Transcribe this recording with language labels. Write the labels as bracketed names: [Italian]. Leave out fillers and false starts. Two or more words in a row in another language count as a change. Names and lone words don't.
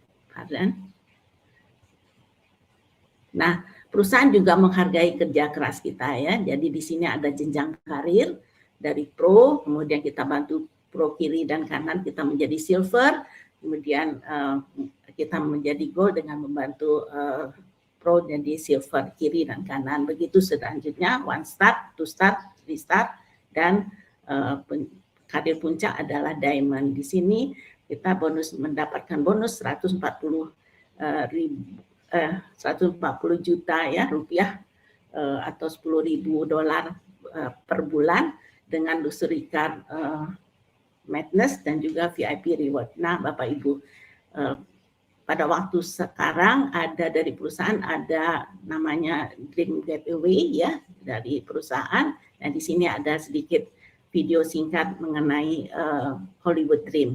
[Indonesian] Nah, perusahaan juga menghargai kerja keras kita ya. Jadi di sini ada jenjang karir dari pro, kemudian kita bantu pro kiri dan kanan kita menjadi silver, kemudian kita menjadi gold dengan membantu pro jadi silver kiri dan kanan. Begitu selanjutnya [English] one start, two start, three start, [Indonesian] dan karir puncak adalah diamond. Di sini kita mendapatkan bonus 140 juta ya rupiah atau $10.000 per bulan dengan [English] luxury car madness [Indonesian] dan juga [English] VIP reward. [Indonesian] Nah, Bapak Ibu, pada waktu sekarang ada dari perusahaan ada namanya Dream Gateway ya dari perusahaan. Nah, di sini ada sedikit video singkat mengenai Hollywood Dream.